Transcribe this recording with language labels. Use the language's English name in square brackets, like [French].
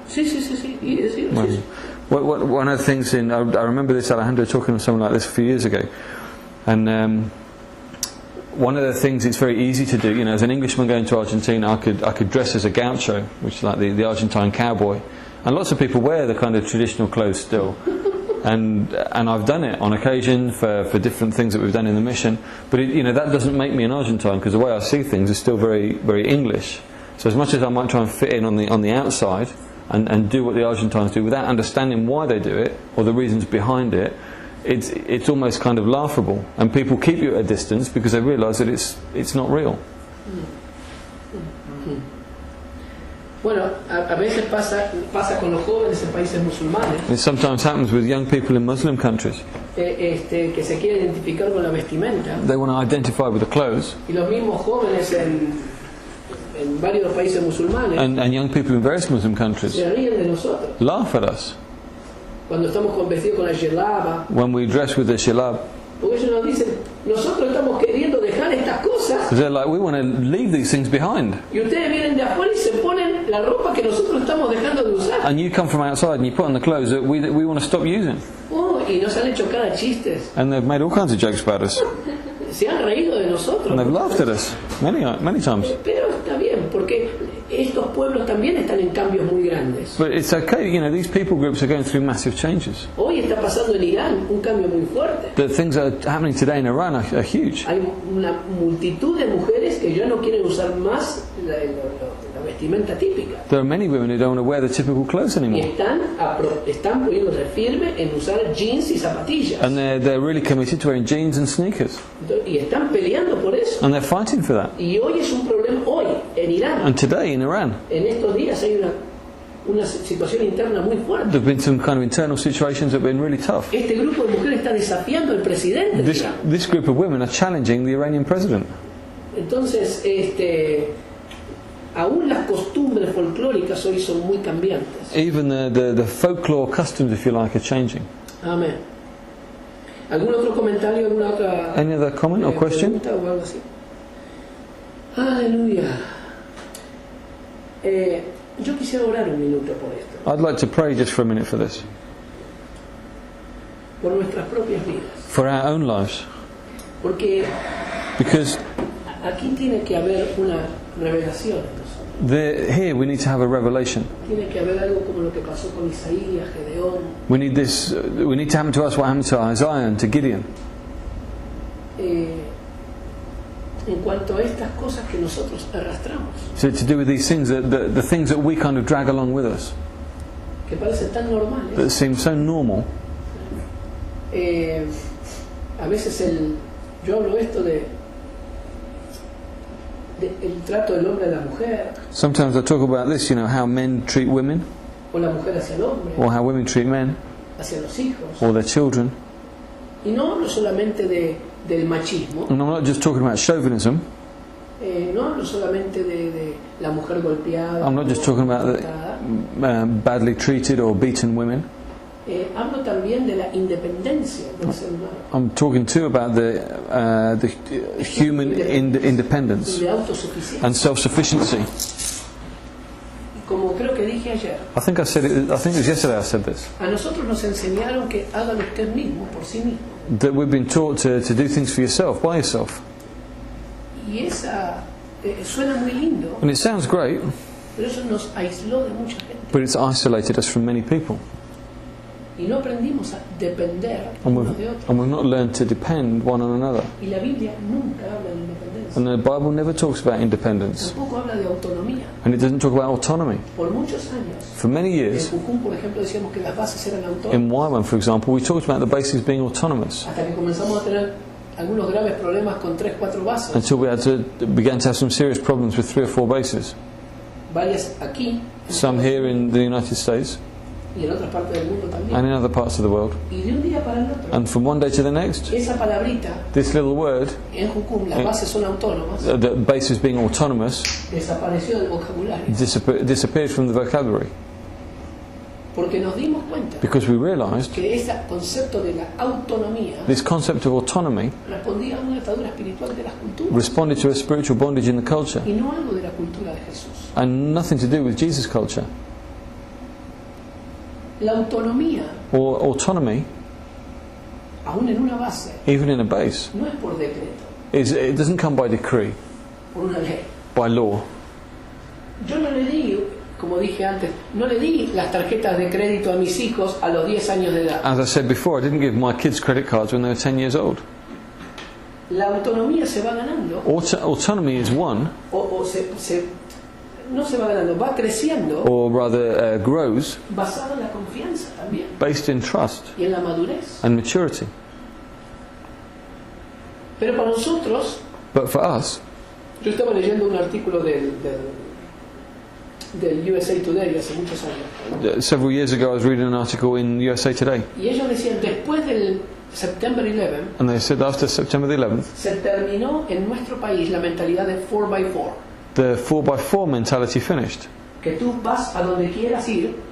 [Spanish] Sí. Y decir, sí. [English] One of the things I remember this, Alejandro, talking to someone like this a few years ago, and one of the things it's very easy to do, you know, as an Englishman going to Argentina, I could dress as a gaucho, which is like the Argentine cowboy, and lots of people wear the kind of traditional clothes still. And I've done it on occasion for different things that we've done in the mission, but that doesn't make me an Argentine, because the way I see things is still very, very English. So as much as I might try and fit in on the outside and do what the Argentines do without understanding why they do it or the reasons behind it, it's almost kind of laughable, and people keep you at a distance because they realise that it's not real. [Spanish] Bueno, a veces pasa con los jóvenes en países musulmanes [English] It sometimes happens with young people in Muslim countries. [Spanish] Que se quieren identificar con la vestimenta, [English] They want to identify with the clothes, [Spanish] y los mismos jóvenes en varios países musulmanes [English] and young people in various Muslim countries [Spanish] se ríen de nosotros [English] laugh at us [Spanish] cuando estamos vestidos con la yelaba, [English] when we dress with the shilab. [Spanish] porque ellos nos dicen, nosotros estamos queriendo dejar estas cosas [English] Because they're like, we want to leave these things behind. [Spanish] y ustedes vienen de afuera y se ponen la ropa que nosotros estamos dejando de usar. [English] And you come from outside and you put on the clothes that we want to stop using. [Spanish] Oh, y nos han hecho cada chistes. [English] And they've made all kinds of jokes about us. [Spanish] Se han reído de nosotros. [English] And they've laughed at us many times. [Spanish] Pero está bien, porque estos pueblos también están en cambios muy grandes. [English] But it's okay, you know, these people groups are going through massive changes. [Spanish] Hoy está pasando en Irán un cambio muy fuerte. [English] The things that are happening today in Iran are huge. [Spanish] Hay una multitud de mujeres que ya no quieren usar más la vestimenta típica. [English] There are many women who don't want to wear the typical clothes [Spanish] Y [English] anymore. [Spanish] están poniéndose firme en usar jeans y zapatillas. [English] And they're really committed to wearing jeans and sneakers. [Spanish] Y están peleando por eso. [English] And they're fighting for that. [Spanish] Y hoy es un problema, hoy, en Irán, [English] And today in Iran, [Spanish] en estos días hay una situación interna muy fuerte. [English] there have been some kind of internal situations that have been really tough. [Spanish] Este grupo de mujeres está desafiando al presidente de Irán. [English] This group of women are challenging the Iranian president. [Spanish] Entonces, aún las costumbres folclóricas hoy son muy cambiantes. [English] Even the folklore customs, if you like, are changing. [Spanish] Amén. ¿Algún otro comentario, alguna otra [English] Any other comment or question? [Spanish] pregunta o algo así? Aleluya. Yo quisiera orar un minuto por esto, [English] I'd like to pray just for a minute for this. [Spanish] por nuestras propias vidas. [English] For our own lives. [Spanish] Porque [English] Because [Spanish] aquí tiene que haber una revelación en nosotros. [English] here we need to have a revelation. [Spanish] Tiene que haber algo como lo que pasó con Isaías, Gedeón. [English] We need this. We need to happen to us what happened to Isaiah and to Gideon. [Spanish] En cuanto a estas cosas que nosotros arrastramos, [English] So to do with these things, the things that we kind of drag along with us, [Spanish] que parecen tan normales. [English] that seem so normal. [Spanish] A veces yo hablo esto de el trato del hombre a la mujer, [English] Sometimes I talk about this, you know, how men treat women, [Spanish] o la mujer hacia el hombre, [English] or how women treat men, [Spanish] hacia los hijos. [English] or their children. [Spanish] Y no hablo solamente del machismo, [English] And I'm not just talking about chauvinism. [Spanish] no hablo solamente de la mujer golpeada, [English] I'm not just talking about [Spanish] maltratada. [English] badly treated or beaten women. [Spanish] Hablo también de la independencia del ser humano, [English] I'm talking too about the human independence [Spanish] de autosuficiencia. [English] and self-sufficiency. [Spanish] Y como creo que dije ayer, [English] I think I think it was yesterday I said this, [Spanish] a nosotros nos enseñaron que hagan usted mismo por sí mismo. [English] that we've been taught to do things for yourself, by yourself. [Spanish] Y esa suena muy lindo, [English] And it sounds great, [Spanish] pero eso nos aisló de mucha gente. [English] but it's isolated us from many people. [Spanish] Y no aprendimos a depender [English] And [Spanish] unos de otros. [English] we've not learned to depend one on another. [Spanish] Y la Biblia nunca habla de independencia. [English] And the Bible never talks about independence. [Spanish] Tampoco habla de autonomía. [English] And it doesn't talk about autonomy. [Spanish] Por muchos años, [English] For many [Spanish] en [English] years, [Spanish] Jucum, por ejemplo, decíamos que las bases eran autónomas. [English] in Wyman, for example, we talked about the bases being autonomous [Spanish] Hasta que comenzamos a tener algunos graves problemas con 3-4 bases. [English] until we began to have some serious problems with 3 or 4 bases. [Spanish] Varias aquí, [English] Some here in the United States [Spanish] y en otras partes del mundo también. [English] and in other parts of the world. [Spanish] Y de un día para el otro, [English] And from one day to the next, [Spanish] esa palabrita [English] this little word, [Spanish] en Jucum, las bases son autónomas, [English] the bases being autonomous, [Spanish] desapareció del vocabulario. [English] disappeared from the vocabulary [Spanish] Porque nos dimos cuenta [English] because we realised [Spanish] que ese concepto de la autonomía [English] this concept of autonomy [Spanish] respondía a una atadura espiritual de las culturas [English] responded to a spiritual bondage in the culture [Spanish] y no algo de la cultura de Jesús. [English] and nothing to do with Jesus' culture. [Spanish] La autonomía, [English] Or autonomy, [Spanish] aún en una base, [English] even in a base, [Spanish] no es por decreto, [English] it doesn't come by decree, [Spanish] por una ley. [English] by law. [Spanish] Yo no le di, como dije antes, no le di las tarjetas de crédito a mis hijos a los 10 años de edad. [English] As I said before, I didn't give my kids credit cards when they were 10 years old. [Spanish] La autonomía se va ganando, [English] Autonomy is won, [Spanish] no se va ganando, va creciendo, [English] or rather grows, [Spanish] basada en la confianza también [English] based in trust [Spanish] y en la madurez. [English] and maturity. [Spanish] Pero para nosotros, [English] But for us, [Spanish] yo estaba leyendo un artículo del USA Today hace muchos años, [English] several years ago I was reading an article in USA Today, [Spanish] y ellos decían, después del September 11, [English] and they said after September the 11th, [Spanish] se terminó en nuestro país la mentalidad de 4x4, [English] the 4x4 mentality finished. [Spanish] que tú vas a donde quieras ir